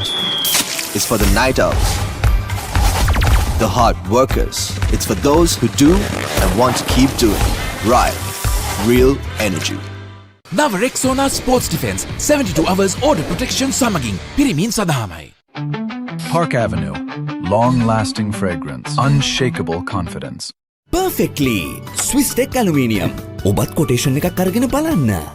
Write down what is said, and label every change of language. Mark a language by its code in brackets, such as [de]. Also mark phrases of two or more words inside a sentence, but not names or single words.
[en] It's for the night owls, the hard workers. It's for those who do and want to keep doing. Right, real energy. [si] නව Rexona Sports Defense [en] 72 hours order protection [si] සමගින් පිරිමින් සඳහාමයි. [en] Park Avenue. Long-lasting fragrance. Unshakable confidence. Perfectly Swiss Tech Aluminium. [si] ඔබත් කොටේෂන් එකක් අරගෙන බලන්න.